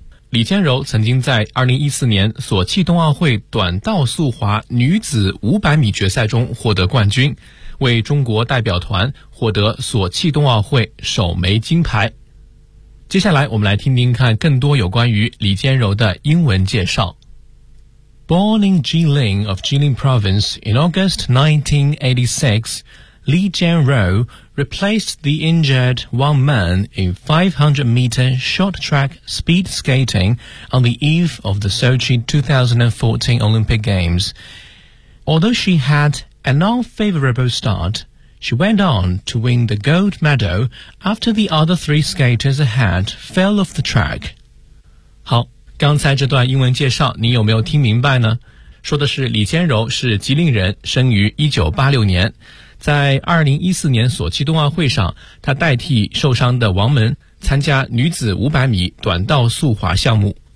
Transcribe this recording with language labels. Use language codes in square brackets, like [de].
[zh] 李坚柔曾经在2014年索契冬奥会短道速滑女子500米决赛中获得冠军，为中国代表团获得索契冬奥会首枚金牌。接下来我们来听听看更多有关于李坚柔的英文介绍。 [en] Born in Jilin of Jilin Province in August 1986, Li Jianrou replaced the injured Wang Man in 500-meter short track speed skating on the eve of the Sochi 2014 Olympic Games. Although she had an unfavorable start,She went on to win the gold medal after the other three skaters ahead fell off the track. [zh] 好，刚才这段英文介绍你有没有听明白呢？说的是李坚柔是吉林人，生于1986年。在2014年索契冬奥会上，她代替受伤的王门参加女子500米短道速滑项目。